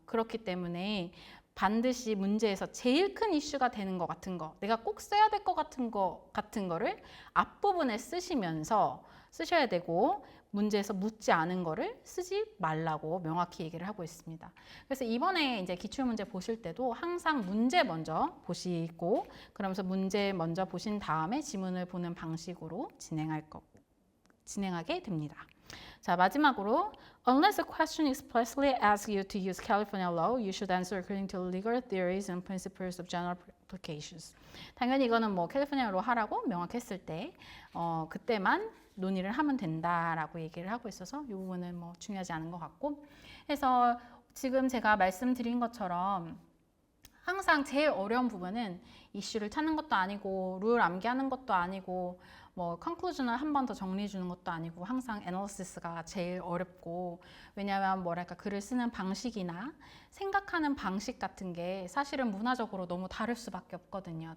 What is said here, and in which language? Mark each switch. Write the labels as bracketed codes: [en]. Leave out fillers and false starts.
[ko] 그렇기 때문에 반드시 문제에서 제일 큰 이슈가 되는 것 같은 거, 내가 꼭 써야 될 것 같은 거를 앞부분에 쓰시면서 쓰셔야 되고 문제에서 묻지 않은 거를 쓰지 말라고 명확히 얘기를 하고 있습니다. 그래서 이번에 이제 기출문제 보실 때도 항상 문제 먼저 보시고 그러면서 문제 먼저 보신 다음에 지문을 보는 방식으로 진행하게 됩니다. [en] 자, 마지막으로 Unless a question explicitly asks you to use California law, you should answer according to legal theories and principles of general applications. [ko] 당연히 이거는 뭐 캘리포니아로 하라고 명확했을 때 그때만 논의를 하면 된다라고 얘기를 하고 있어서 이 부분은 뭐 중요하지 않은 것 같고, 해서 지금 제가 말씀드린 것처럼 항상 제일 어려운 부분은 이슈를 찾는 것도 아니고 룰 암기하는 것도 아니고 뭐 컨클루전을 한 번 더 정리해 주는 것도 아니고 항상 애널리시스가 제일 어렵고, 왜냐하면 뭐랄까 글을 쓰는 방식이나 생각하는 방식 같은 게 사실은 문화적으로 너무 다를 수밖에 없거든요.